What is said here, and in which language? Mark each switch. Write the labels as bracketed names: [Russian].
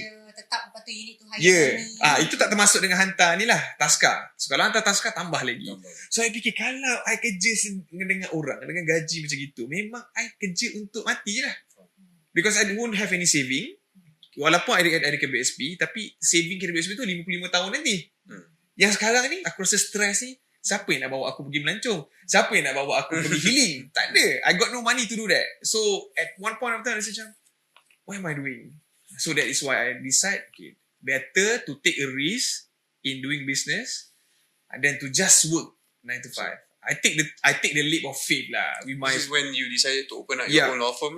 [Malay] kerja tetap, lepas tu [English] you need to hire money. [Malay] Itu tak termasuk dengan hantar ni lah, taska. So kalau hantar taska tambah lagi. So I fikir kalau I kerja dengan orang dengan gaji macam gitu, memang [English] I kerja untuk mati [Malay] je lah. [English] Because I won't have any saving. [Malay] Walaupun ada KWSP, tapi saving KWSP tu 55 tahun nanti. Yang sekarang ni aku rasa stres ni, siapa yang nak bawa aku pergi melancong? Siapa yang nak bawa aku pergi healing? Tak ada. [English] I got no money to do that. So at one point of time I [Malay] rasa macam, [English] what am I doing? So that is why I decide, better to take a risk in doing business than to just work 9 to 5. I take the leap of faith lah. This is when you decided to open up your own law firm?